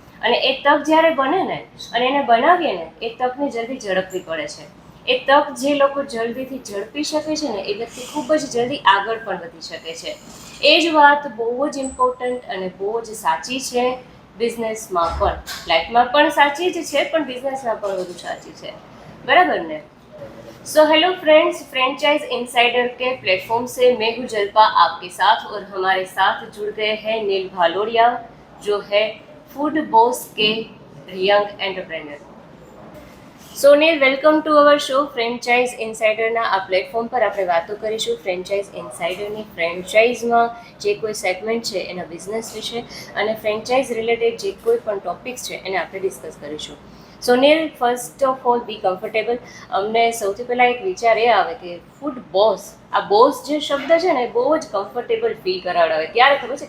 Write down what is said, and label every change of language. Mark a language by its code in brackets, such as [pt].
[gu] અને એ તક જ્યારે બને ને અને એને બનાવીએ ને, એ તકને જલ્દી ઝડપવી પડે છે. એ તક જે લોકો જલ્દીથી ઝડપી શકે છે ને, એ વ્યક્તિ ખૂબ જ જલ્દી આગળ પણ વધી શકે છે. એ જ વાત બહુ જ ઇમ્પોર્ટન્ટ અને બહુ જ સાચી છે બિઝનેસમાં પણ. લાઈફમાં પણ સાચી જ છે, પણ બિઝનેસમાં પણ વધુ સાચી છે. बराबर ने? [hi] So hello friends, franchise insider के प्लेटफॉर्म से मैं हूँ जल्पा आपके साथ, और हमारे साथ जुड़ गए हैं नील भालोड़िया, जो है फूड बॉस के young entrepreneur. [gu] So Neel, welcome to our show franchise ઇનસાઇડરના આ પ્લેટફોર્મ પર આપણે વાતો કરીશું ફ્રેન્ચાઇઝ ઇનસાઇડરની ફ્રેન્ચાઇઝમાં જે કોઈ સેગમેન્ટ છે એના બિઝનેસ વિશે, અને ફ્રેન્ચાઇઝ રિલેટેડ જે કોઈ પણ ટોપિક્સ છે એને આપણે ડિસ્કસ કરીશું. સો નીલ, first of all B comfortable. અમને સૌથી પહેલાં એક વિચાર એ આવે કે ફૂડ બોસ, આ બોસ જે શબ્દ છે ને એ બહુ જ કમ્ફર્ટેબલ ફીલ કરાવડાવે. ક્યારે ખબર છે?